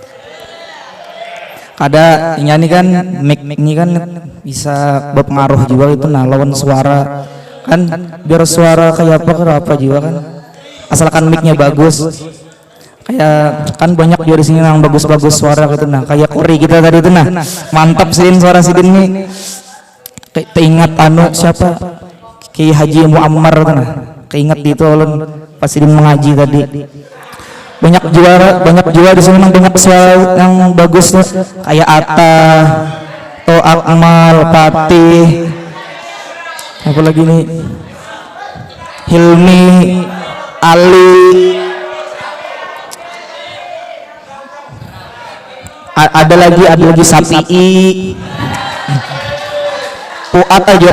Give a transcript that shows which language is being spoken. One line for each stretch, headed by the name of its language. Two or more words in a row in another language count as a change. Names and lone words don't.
Banjar: Kada ini kan mic ini kan bisa berpengaruh juga itu nah lawan suara kan, biar suara kayak apa juga kan, asalkan micnya bagus. Kayak kan banyak di sini yang bagus-bagus suara gitu nah, kayak Kori kita tadi itu nah, mantap sih suara Sidin nih. Keingat siapa Ki Haji Muammar itu nah, keingat itu ulun pasti mengaji tadi. Banyak juara di sini, banyak suara yang bagus kayak Atta, To Akmal, Patih, apa lagi nih, Hilmi, Ali, ada lagi Sapi'i, Puat.